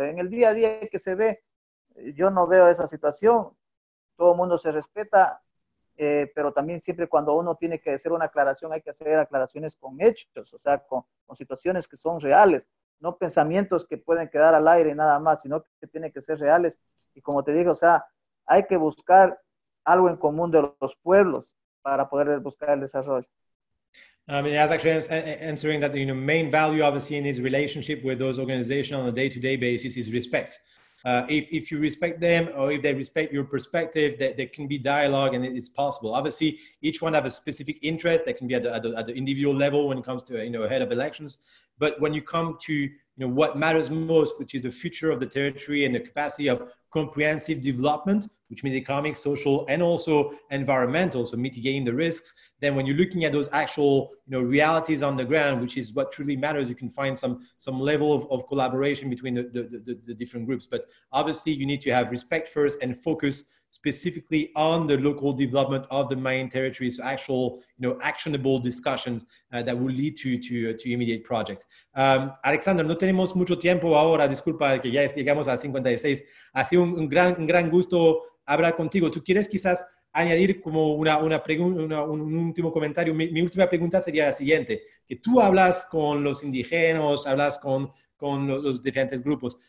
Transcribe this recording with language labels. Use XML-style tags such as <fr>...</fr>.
<es>En el día a día que se ve, yo no veo esa situación, todo el mundo se respeta, pero también siempre cuando uno tiene que hacer una aclaración, hay que hacer aclaraciones con hechos, o sea, con situaciones que son reales, no pensamientos que pueden quedar al aire y nada más, sino que tienen que ser reales. Y como te digo, o sea, hay que buscar algo en común de los pueblos para poder buscar el desarrollo.</es> <en>I mean, that's actually answering that, main value, obviously, in his relationship with those organizations on a day-to-day basis is respect. If you respect them, or if they respect your perspective, that there can be dialogue and it's possible. Obviously, each one have a specific interest that can be at the individual level when it comes to, ahead of elections. But when you come to, what matters most, which is the future of the territory and the capacity of comprehensive development, which means economic, social, and also environmental, so mitigating the risks, then when you're looking at those actual, realities on the ground, which is what truly matters, you can find some level of collaboration between the different groups. But obviously, you need to have respect first and focus specifically on the local development of the mining territories, so actual, actionable discussions that will lead to immediate project.</en> <es>Alexander, no tenemos mucho tiempo ahora, disculpa que ya llegamos a 56. Ha sido un gran gusto hablar contigo. ¿Tú quieres quizás añadir como una pregunta, un último comentario? Mi última pregunta sería la siguiente, que tú hablas con los indígenas, hablas con los diferentes grupos.</es>